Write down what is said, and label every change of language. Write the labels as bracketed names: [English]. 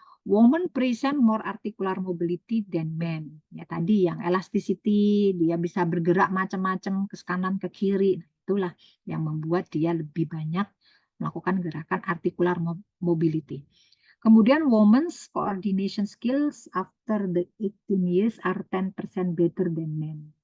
[English] Women present more articular mobility than men. [Indonesian] Ya tadi yang elasticity, dia bisa bergerak macam-macam ke kanan ke kiri. Nah, itulah yang membuat dia lebih banyak melakukan gerakan articular mobility. [English] Kemudian women's coordination skills after the 18 years are 10% better than men.